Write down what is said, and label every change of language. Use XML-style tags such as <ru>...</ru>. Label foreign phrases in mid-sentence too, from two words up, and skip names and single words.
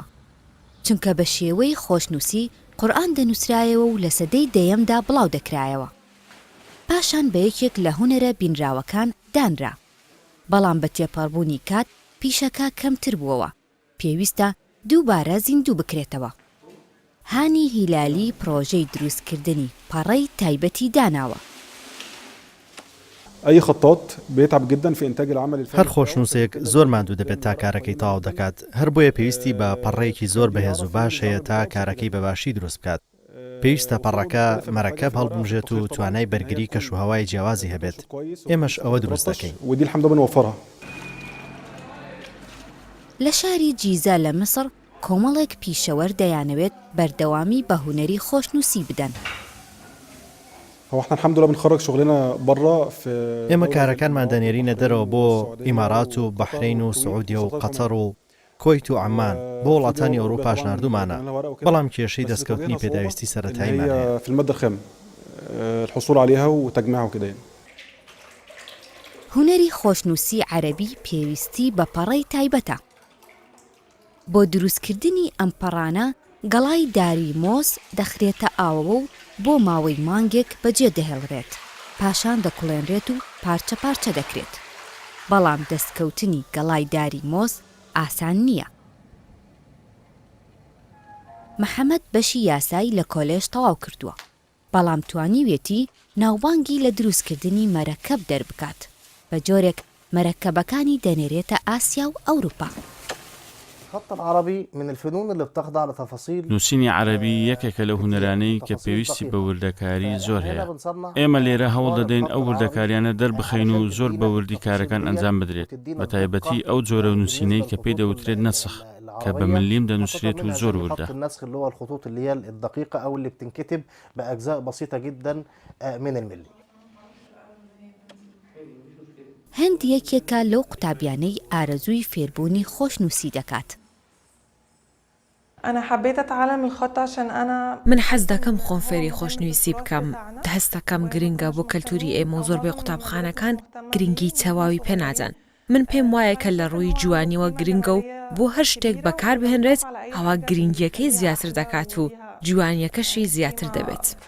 <ckb>چونکە بە شێوەی خۆشنووسی قورئان دەنووسرایەوە و لە سەدەی دەیەمدا بڵاو دەکرایەوە پاشان بە یەکێک لە هونەرە بینراوەکان دانرا بەڵام بە تێپەڕبوونی کات پیشەکە کەمتر بووەوە پێویستە دووبارە زیندوو بکرێتەوە. هانی هیلالی پرۆژەی دروستکردنی پەڕەی تایبەتی داناوە.</ckb> <ar>أي خطاط بيتعب جدا في إنتاج العمل الفني.</ar> <ckb>هەر خۆشنووسێک زۆر ماندوو دەبێت تا کارەکەی تەواو دەکات. هەر بۆیە پێویستی بە پەڕەیەکی زۆر بەهێز و باش هەیە تا کارەکەی بەباشی دروست بکات. پێویستە پەڕەکە مەرەکەب هەڵبمژێت و توانای بەرگری کەشوهەوای جیاوازی هەبێت. ئێمەش ئەوە دروست دەکەین.</ckb> <ar>ودي الحمد لله بنوفرها.</ar> <ckb>لە شاری جیزا لە مسر کۆمەڵێک پیشەوەر دەیانەوێت بەردەوامی بە هونەری خۆشنووسی بدەن.</ckb> <ar>هو احنا الحمد لله بنخرج شغلنا برا في</ar> <ckb>ئێمە کارەکانمان دەنێرینە دەرەوە بۆ ئیمارات و بەحرین و سعودیە و قەتەر و کۆیت و عەمان بۆ وڵاتانی ئەوروپاش ناردومانە بەڵام کێشەی دەستکەوتنی پێداویستی سەرەتاییمان هەیە.</ckb> <ar>في المادة الخام الحصول عليها وتجميعها وكده.</ar> <ckb>هونەری خۆشنووسی عەرەبی پێویستی بە پەڕەی تایبەتە. بۆ دروستکردنی ئەم پەڕانە گەڵای داری مۆز دەخرێتە ئاوەوە و بۆ ماوەی مانگێک بەجێ دەهێڵرێت پاشان دەکوڵێنرێت و پارچە پارچە دەکرێت بەڵام دەستکەوتنی گەڵای داری مۆز ئاسان نییە. محەممەد بەشی یاسایی لە کۆلێژ تەواو کردووە بەڵام توانیوێتی ناوبانگی لە دروستکردنی مەرەکەب دەربکات بە جۆرێک مەرەکەبەکانی دەنێرێتە ئاسیا و ئەوروپا.</ckb> <ar>الخط العربي من الفنون اللي بتخضع لتفاصيل</ar> <ckb>نووسینی عەرەبی یەکێکە لە هونەرانەی کە پێویستی بە وردەکاری زۆر هەیە. ئێمە لێرە هەوڵ دەدەین ئەو وردەکاریانە دەربخەین و زۆر بە وردی کارەکان ئەنجام بدرێت، بە تایبەتی ئەو جۆرە نووسینەی کە پێی دەوترێت نەسخ کە بە ملیم دەنووسرێت و زۆر وردە.</ckb> <ar>النسخ اللي هو الخطوط اللي هي الدقيقة أو اللي بتنكتب بأجزاء بسيطة جدا من الملي.</ar> <ckb>هەند یەکێکە لەو قوتابیانەی ئارەزووی فێربوونی خۆشنووسی دەکات.</ckb> <ar>أنا حبيت أتعلم الخط عشان أنا</ar> <ckb>من حەز دەکەم خۆم فێری خۆشنوویسی بکەم. هەستەکەم گرنگە بۆ کەلتوری ئێمە و زۆربەی قوتابخانەکان گرنگی تەواوی پێناجان. من پێم وایە کە لە ڕووی جوانیەوە گرنگە و بۆ هەر شتێک بەکار بهێنرێت ئەوە گرنگیەکەی زیاتر دەکات و جوانیەکەشی زیاتر دەبێت.</ckb>